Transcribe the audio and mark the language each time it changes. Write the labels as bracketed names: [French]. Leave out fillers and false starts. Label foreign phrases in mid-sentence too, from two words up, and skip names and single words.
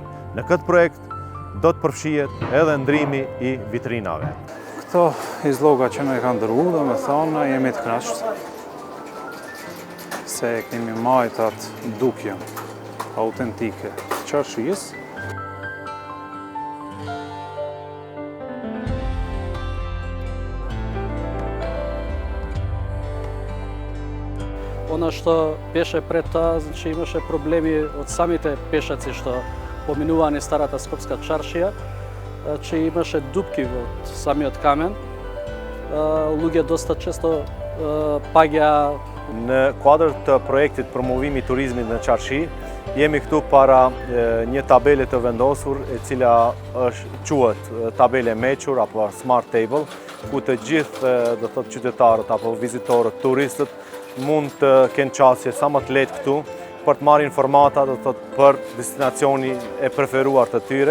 [Albanian] Në këtë projekt do të përfshihet edhe ndrimi i vitrinave. Këto izloga që me kanë dërguar, do me thonë, jemi të kënaqur se kemi marrë atë dukje autentike të qarshisë. [Croatian] Ono što [Macedonian] беше пред тоа, значи имаше проблеми од самите пешаци што поминувани старата скопска чаршија, че имаше дупки во самиот камен. Луѓе доста често паѓа. [Albanian] Në kuadër të projektit promovimi turizmit në Qarshi, jemi këtu para një tabele të vendosur, e cila quhet tabele mequr apo smart table, ku të gjithë do thotë qytetarët apo vizitorët, turistët mund të kenë qasje sa më të lehtë këtu për të marrë informata do thotë për destinacioni e preferuar të tyre.